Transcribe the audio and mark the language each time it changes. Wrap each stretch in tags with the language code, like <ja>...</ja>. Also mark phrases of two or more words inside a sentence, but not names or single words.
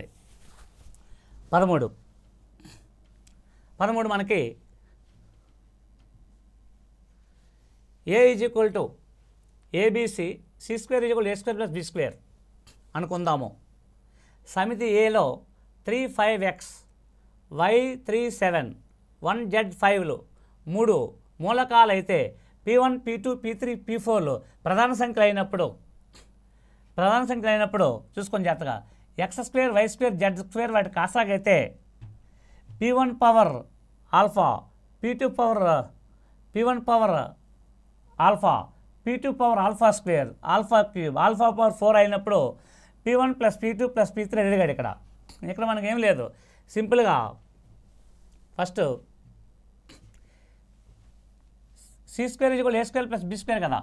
<te>13 మనకి a = ABC C² = A² + B² అనుకుందాము. సమితి ఏలో 3, 5x y 3, 7 1 z 5లు 3 మూలకాలు అయితే P1, P2, P3, P4లు ప్రధాన సంఖ్యలు అయినప్పుడు చూసుకొని జాగ్రత్తగా x² y² z² వాటి కాసాగైతే</te> <en>P1 power alpha, P2 power alpha, P2 power alpha square, alpha cube, alpha power 4</en> <te>అయినప్పుడు P1 + P2 + P3 అడిగాడు. ఇక్కడ మనకేం లేదు. సింపుల్గా ఫస్ట్ C² = A² + B² కదా.</te>